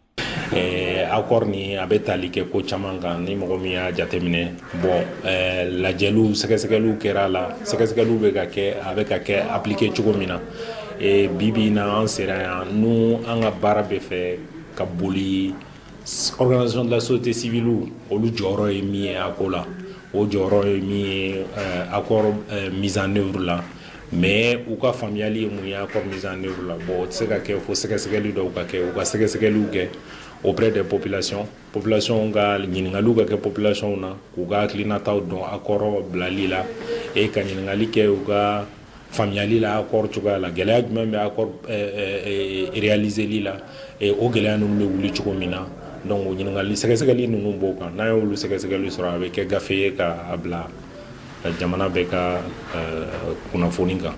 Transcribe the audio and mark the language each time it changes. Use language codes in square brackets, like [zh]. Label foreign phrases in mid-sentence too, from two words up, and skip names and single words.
[bm] Accord ni a bɛ tali kɛ ko caman kan ni mɔgɔ min y'a jateminɛ bon lajɛliw sɛgɛsɛgɛliw kɛra la sɛgɛsɛgɛliw bɛ ka kɛ a bɛ ka kɛ appliquer cogo min na bibi na an sera yan nu an ka baara bɛ fɛ ka boli [fr] organisation de la société civile [bm] olu jɔyɔrɔ ye min ye a ko la o jɔyɔrɔ ye min ye [fr] accord mise en œuvre [bm] la mais u ka faamuyali ye mun ye [fr] accord mise en œuvre [bm] la bon o tɛ se ka kɛ fo sɛgɛsɛgɛli dɔw ka kɛ u ka sɛgɛsɛgɛliw kɛ [fr] auprès des populations [bm] ka ɲininkaliw ka kɛ population na k'u ka hakilinataw dɔn accord bilali la ka ɲininkali kɛ u ka faamuyali la accord cogoya la gɛlɛya jumɛn bɛ accord réaliseli la o gɛlɛya ninnu bɛ wuli cogo min na donc o ɲininkali sɛgɛsɛgɛli ninnu b'o kan n'an y'olu sɛgɛsɛgɛli sɔrɔ a bɛ kɛ gafe ye k'a bila jamana bɛɛ ka kunnafoni kan.